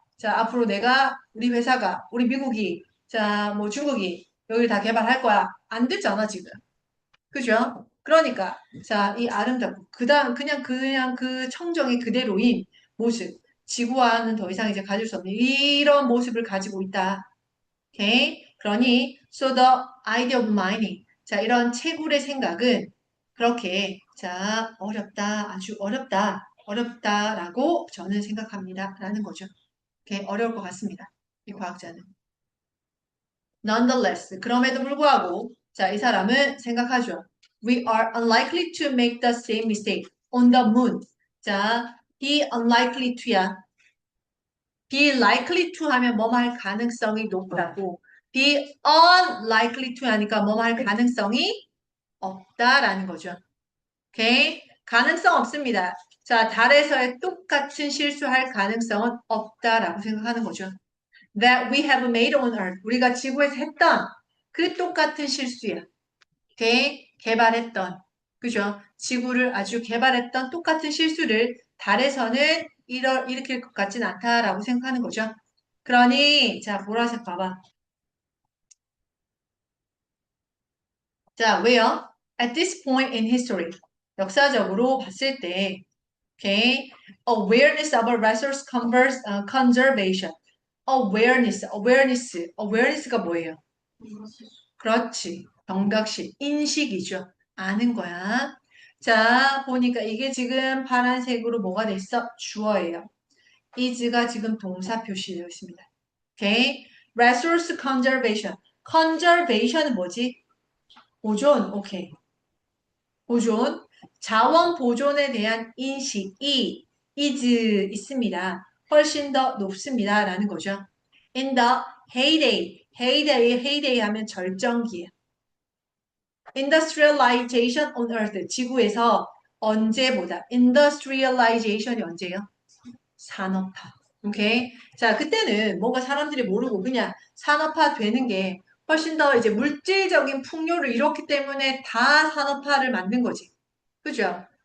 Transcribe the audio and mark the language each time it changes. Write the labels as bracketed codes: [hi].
[ko] 자, 앞으로 내가 우리 회사가 우리 미국이 자, 뭐 중국이 여기를 다 개발할 거야. 안 됐잖아, 지금. 그죠? 그러니까 자, 이 아름답고 그다음 그냥 그 청정이 그대로인 모습. 지구와는 더 이상 이제 가질 수 없는 이런 모습을 가지고 있다. 오케이? 그러니 [en] so the idea of mining. [ko] 자, 이런 채굴의 생각은 그렇게 자, 어렵다. 아주 어렵다. 어렵다라고 저는 생각합니다. 라는 거죠. 오케이? 어려울 것 같습니다. 이 과학자는. [en] Nonetheless, [ko] 그럼에도 불구하고, 자, 이 사람은 생각하죠. [en] We are unlikely to make the same mistake on the moon. 자, be unlikely to야. be likely to [ko] 하면 뭐뭐 할 가능성이 높다고. [en] be unlikely to [ko] 하니까 뭐뭐 할 가능성이 없다라는 거죠. 오케이? 가능성 없습니다. 자, 달에서의 똑같은 실수할 가능성은 없다라고 생각하는 거죠. [en] That we have made on earth. [ko] 우리가 지구에서 했던 그 똑같은 실수야. 오케이? 개발했던. 그죠? 지구를 아주 개발했던 똑같은 실수를 달에서는 일으킬 것 같진 않다라고 생각하는 거죠. 그러니, 자, 보라색 봐봐. 자, 왜요? [en] At this point in history. [ko] 역사적으로 봤을 때, [en] okay, awareness of a resource conservation. [ko] awareness가 뭐예요? 그렇지. 경각심, 인식이죠. 아는 거야. 자, 보니까 이게 지금 파란색으로 뭐가 돼 있어? 주어예요. is가 지금 동사 표시되어 있습니다. [en] 오케이? resource conservation. [ko] conservation은 뭐지? 보존. 오케이. 보존. 자원 보존에 대한 인식이 is 있습니다. 훨씬 더 높습니다. 라는 거죠. [en] In the heyday [ko] 하면 절정기에. [en] industrialization on earth. [ko] 지구에서 언제보다. industrialization이 언제예요? 산업화. 오케이? 자, 그때는 뭔가 사람들이 모르고 그냥 산업화 되는 게 훨씬 더 이제 물질적인 풍요를 잃었기 때문에 다 산업화를 만든 거지. 그죠?